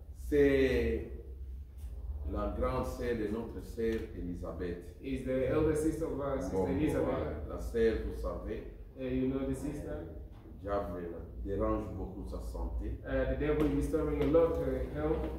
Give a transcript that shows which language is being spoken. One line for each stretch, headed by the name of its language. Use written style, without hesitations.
French: C'est la grande sœur de notre sœur Elisabeth.
English: Is the elder sister of our sister Elizabeth.
French: La sœur, vous savez,
English: You know the sister.
French: diable dérange beaucoup sa santé.
English: The devil is disturbing a lot her health.